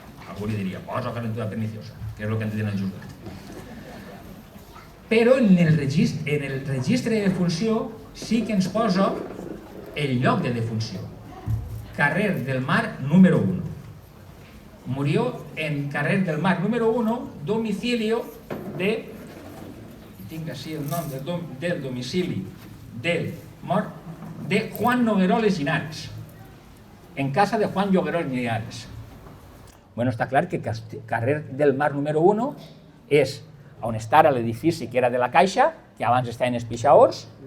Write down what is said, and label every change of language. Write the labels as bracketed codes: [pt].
[ca] Algú li diria, posa calentura perniciosa, que és el que han dit en el jutjat. Però en el registre de defunció sí que ens posa el lloc de defunció. Carrer del Mar número 1. [es] Murió en Carrer del Mar número 1, domicilio de... [ca] Tinc així el nom del domicili del mort de Juan Nogueroles Linares. En casa de Juan Nogueroles Linares. Bueno, està clar que Carrer del Mar número 1 és on està l'edifici que era de la Caixa, que abans estaven els pixaors.